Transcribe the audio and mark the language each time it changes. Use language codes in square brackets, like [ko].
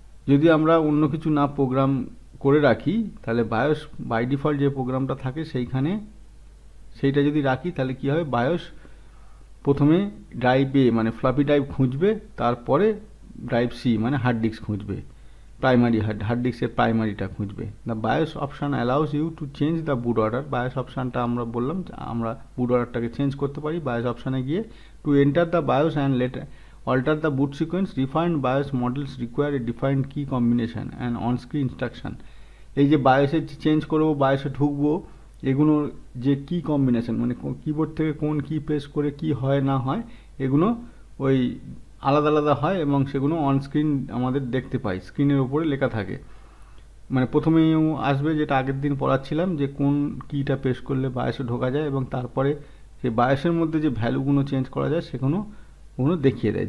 [bn] যদি আমরা অন্য কিছু না প্রোগ্রাম করে রাখি তাহলে বায়োস বাই ডিফল্ট যে প্রোগ্রামটা থাকে সেইটা যদি রাখি তাহলে কি হবে, বায়োস প্রথমে ড্রাইভ এ মানে ফ্লপি ড্রাইভ খুঁজবে, তারপরে ড্রাইভ সি মানে হার্ড ডিস্ক খুঁজবে, প্রাইমারি হার্ড ডিস্কের প্রাইমারিটা খুঁজবে। [en] The BIOS option allows you to change the boot order. [bn] Bias অপশানটা আমরা বললাম আমরা বুট অর্ডারটাকে চেঞ্জ করতে পারি বায়োস অপশানে গিয়ে। [en] To enter the BIOS and alter the boot sequence, refined BIOS models require a defined key combination and on-screen instruction। [bn] এই যে বায়োসে চেঞ্জ করবো, বায়োসে ঢুকবো, এগুলোর যে কি কম্বিনেশন মানে কিবোর্ড থেকে কোন কি প্রেস করে কি হয় না হয় এগুলো ওই আলাদা আলাদা হয় এবং সেগুলো অন স্ক্রিন আমাদের দেখতে পাই, স্ক্রিনের উপরে লেখা থাকে। মানে প্রথমেই আসবে যেটা আগের দিন পড়াচ্ছিলাম যে কোন কিটা প্রেস করলে বায়োসে ঢোকা যায় এবং তারপরে সেই বায়োসের মধ্যে যে ভ্যালুগুলো চেঞ্জ করা যায় সেগুলো দেখিয়ে দেয়।